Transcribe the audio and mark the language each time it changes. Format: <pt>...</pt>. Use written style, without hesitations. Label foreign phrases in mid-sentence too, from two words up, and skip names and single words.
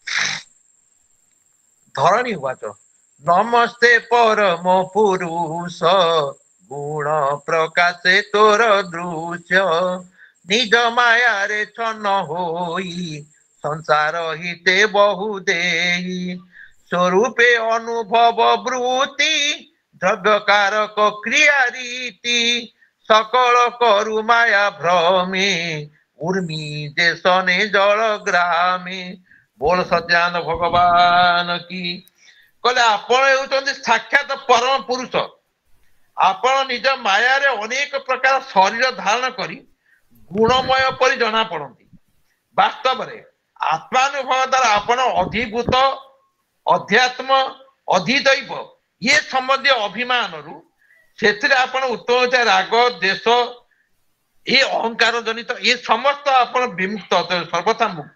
<or>ଧରଣୀ ଉବାଚ ନମସ୍ତେ ପରମ ପୁରୁଷ, ଗୁଣ ପ୍ରକାଶେ ତୋର ଦୃଶ୍ୟ, ନିଜ ମାୟାରେ ଛନ୍ନ ହୋଇ ସଂସାର ହିତେ ବହୁ ଦେଇ, ସ୍ୱରୂପେ ଅନୁଭବ ବୃତ୍ତି ଦ୍ରବ୍ୟକାରକ କ୍ରିୟା ରୀତି, ସକଳ କରୁ ମାୟା ଭ୍ରମେ ଉର୍ମି ଦେଶନେ ଜଳ ଗ୍ରାମେ। ବୋଲ ସତ୍ୟାନନ୍ଦ ଭଗବାନ କି। କହିଲେ ଆପଣ ହେଉଛନ୍ତି ସାକ୍ଷାତ ପରମ ପୁରୁଷ, ଆପଣ ନିଜ ମାୟାରେ ଅନେକ ପ୍ରକାର ଶରୀର ଧାରଣ କରି ଗୁଣମୟ ପରି ଜଣା ପଡନ୍ତି। ବାସ୍ତବରେ ଆତ୍ମାନୁଭବ ଦ୍ୱାରା ଆପଣ ଅଧିଭୂତ, ଅଧ୍ୟାତ୍ମ, ଅଧିଦୈବ ଇଏ ସମ୍ବନ୍ଧୀୟ ଅଭିମାନରୁ ସେଥିରେ ଆପଣ ଉତ୍ତମ ରାଗ ଦେଶ ଏ ଅହଙ୍କାର ଜନିତ ଏ ସମସ୍ତ ଆପଣ ବିମୁକ୍ତ, ସର୍ବଥା ମୁକ୍ତ।</or>